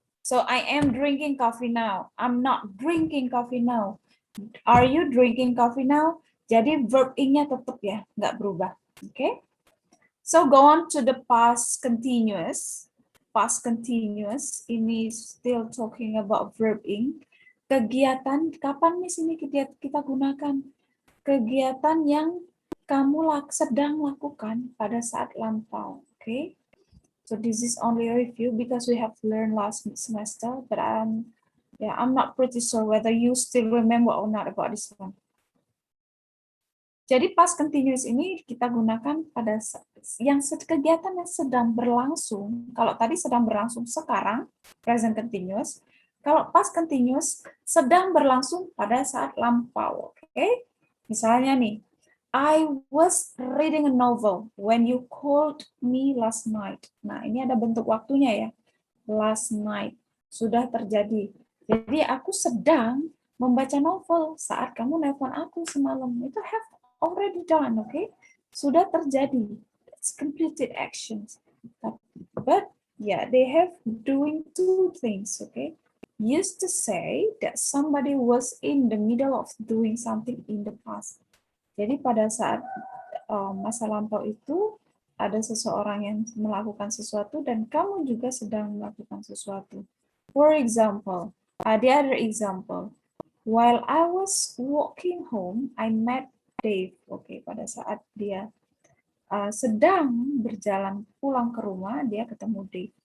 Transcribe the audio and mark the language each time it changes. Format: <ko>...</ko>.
<en>So I am drinking coffee now. I'm not drinking coffee now. Are you drinking coffee now?</en> <id>Jadi verb ing-nya tetap ya, nggak berubah. Oke.</id> <en>So go on to the past continuous. Past continuous ini still talking about verb ing.</en> <id>Kegiatan kapan nih sini kita gunakan? Kegiatan yang kamu sedang lakukan pada saat lampau.</id> <en>Okay. So this is only a review because we have learned last semester, but I'm not pretty sure whether you still remember or not about this one.</en> <id>Jadi past continuous ini kita gunakan pada kegiatan yang sedang berlangsung. Kalau tadi sedang berlangsung sekarang, present continuous. Kalau past continuous sedang berlangsung pada saat lampau. Oke? Misalnya nih,</id> <en>I was reading a novel when you called me last night.</en> <id>Nah, ini ada bentuk waktunya ya.</id> <en>Last night.</en> <id>Sudah terjadi. Jadi aku sedang membaca novel saat kamu nelpon aku semalam.</id> <en>Itu have already done, okay?</en> <id>Sudah terjadi.</id> <en>It's completed actions. But yeah, they have doing two things, okay? Used to say that somebody was in the middle of doing something in the past.</en> <id>Jadi pada saat masa lampau itu ada seseorang yang melakukan sesuatu dan kamu juga sedang melakukan sesuatu.</id> <en>For example, the other example, while I was walking home, I met Dave.</en> <id>Oke, pada saat dia sedang berjalan pulang ke rumah, dia ketemu Dave.</id>